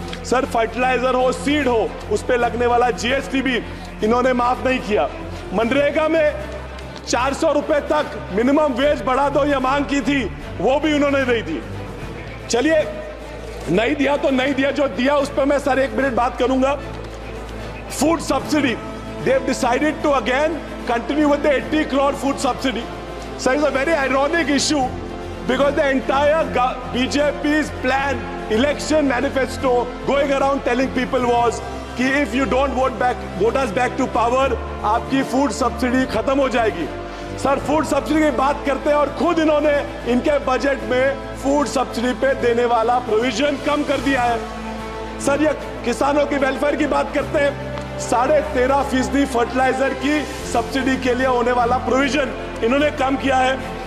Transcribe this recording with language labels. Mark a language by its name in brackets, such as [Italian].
[Hindi] Sir, fertiliser हो, seed हो, उस पे लगने वाला GST भी इन्होंने माफ नहीं किया। मनरेगा में 400 रुपए तक मिनिमम वेज बढ़ा दो ये मांग की थी, वो भी उन्होंने नहीं दी। चलिए, नहीं दिया तो नहीं दिया, जो दिया उस पर मैं सर 1 मिनट बात करूंगा। [English] Food subsidy, they have decided to again continue with the 80 crore food subsidy. So it's a very ironic issue because the entire BJP's plan, election manifesto going around telling people was [Hindi] कि [English] if you don't vote us back to power, [Hindi] आपकी food subsidy खत्म हो जाएगी। Sir, food subsidy की बात करते हैं और खुद इन्होंने इनके बजट में फूड सब्सिडी पे देने वाला प्रोविजन कम कर दिया है। सर, ये किसानों की वेलफेयर की बात करते हैं, 13.5% फर्टिलाइजर की सब्सिडी के लिए होने वाला प्रोविजन इन्होंने कम किया है।